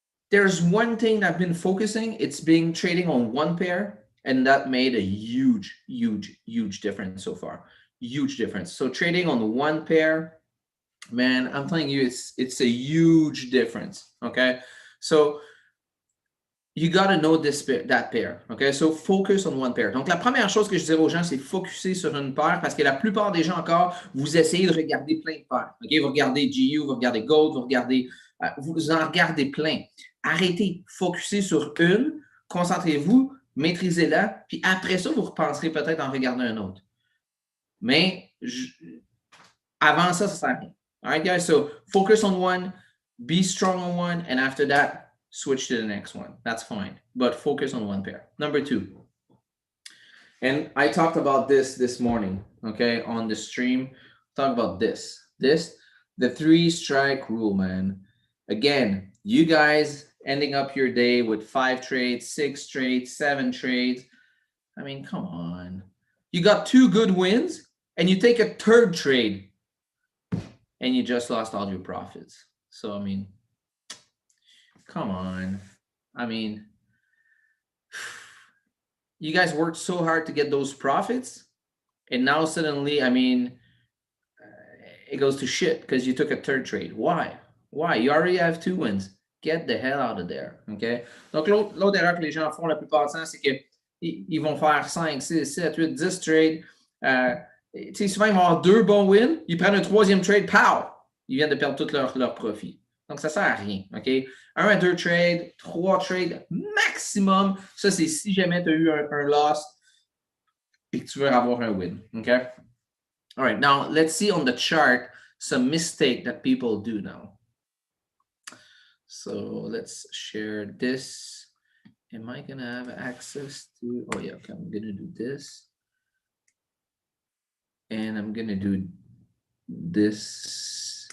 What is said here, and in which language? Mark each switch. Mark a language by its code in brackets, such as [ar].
[en] There's one thing I've been focusing, it's been trading on one pair, and that made a huge, huge, huge difference so far. Huge difference. So trading on one pair, man, I'm telling you, it's a huge difference. Okay. So you got to know that pair. Okay, so focus on one pair. [fr] Donc, la première chose que je dirais aux gens, c'est focuser sur une paire parce que la plupart des gens encore, vous essayez de regarder plein de paires. OK, vous regardez GU, vous regardez Gold, vous en regardez plein. Arrêtez, focussez sur une, concentrez-vous, maîtrisez-la, puis après ça, vous repenserez peut-être en regarder un autre. Mais avant ça, ça sert à rien. [en] All right, guys, so focus on one, be strong on one, and after that, switch to the next one. That's fine, but focus on one pair. Number two, and I talked about this morning, okay, on the stream. Talk about this, the 3-strike rule, man. Again, you guys ending up your day with 5 trades, 6 trades, 7 trades. I mean, come on. You got 2 good wins, and you take a 3rd trade, and you just lost all your profits. So, I mean, come on. I mean, you guys worked so hard to get those profits, and now suddenly, I mean, it goes to shit because you took a 3rd trade. Why? You already have 2 wins. Get the hell out of there. OK? [fr] Donc, l'autre erreur que les gens font la plupart du temps, c'est qu'ils vont faire 5, 6, 7, 8, 10 trades. Tu sais, souvent, ils vont avoir 2 bons wins. Ils prennent un 3e trade. Pow! Ils viennent de perdre tout leur profit. Donc, ça ne sert à rien. OK? 1 à 2 trades, 3 trades maximum. Ça, c'est si jamais tu as eu un loss et que tu veux avoir un win. [en] OK? All right. Now, let's see on the chart some mistake that people do now. So, let's share this. Am I going to have access to... Oh, yeah. Okay. I'm going to do this. And I'm going to do this.